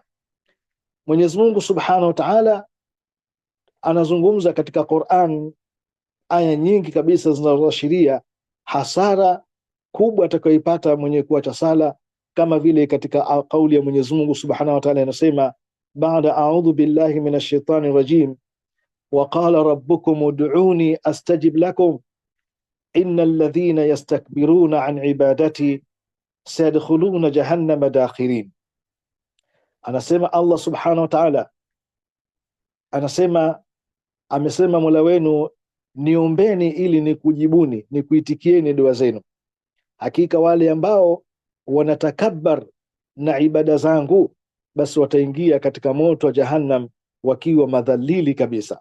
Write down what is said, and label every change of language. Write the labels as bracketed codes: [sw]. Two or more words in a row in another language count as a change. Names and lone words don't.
[sw] Mwenyezi Mungu [ar] سبحانه وتعالى [sw] anazungumza katika Qur'an aya nyingi kabisa zinazoashiria hasara kubwa atakayoipata mwenye kuacha sala, kama vile katika kauli ya Mwenyezi Mungu [ar] سبحانه وتعالى [sw] inasema, baada [ar] أعوذ بالله من الشيطان الرجيم, وقال ربكم ادعوني أستجب لكم إن الذين يستكبرون عن عبادتي سيدخلون جهنم داخرين. [sw] Anasema Allah [ar] سبحانه وتعالى, [sw] amesema Mola wenu, niombeni ili nikujibuni, nikuitikieni dua zenu. Hakika wale ambao wanatakabbar na ibada zangu, basi wataingia katika moto wa jahannam wakiwa madhalili kabisa.